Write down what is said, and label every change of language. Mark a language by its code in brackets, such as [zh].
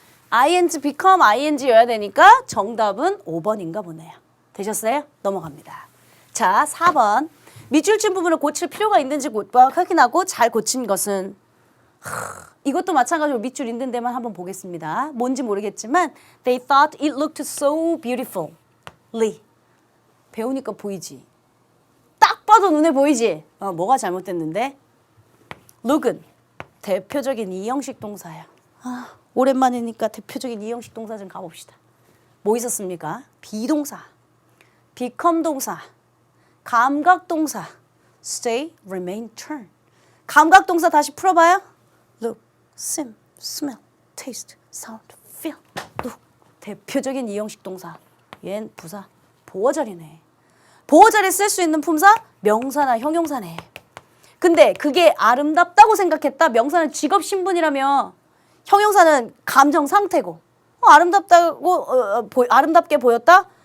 [ko] ing, become, ing 여야 되니까 정답은 5번인가 보네요. 되셨어요? 넘어갑니다. 자, 4번. 밑줄친 부분을 고칠 필요가 있는지 확인하고 잘 고친 것은 이것도 마찬가지로 밑줄 있는 데만 한번 보겠습니다. 뭔지 모르겠지만 [en] They thought it looked so beautifully. [ko] 배우니까 보이지? 딱 봐도 눈에 보이지? 뭐가 잘못됐는데? look은 대표적인 이형식 동사야. 오랜만이니까 대표적인 이형식 동사 좀 가봅시다. 뭐 있었습니까? 비동사, become 동사, 감각 동사, stay, remain, turn. 감각 동사 다시 풀어봐요. look, sim, smell, taste, sound, feel. look. 대표적인 이형식 동사. 얘는 부사, 보어자리네. 보어자리에 쓸 수 있는 품사, 명사나 형용사네. 근데 그게 아름답다고 생각했다. 명사는 직업 신분이라며 형용사는 감정 상태고 아름답게 보였다.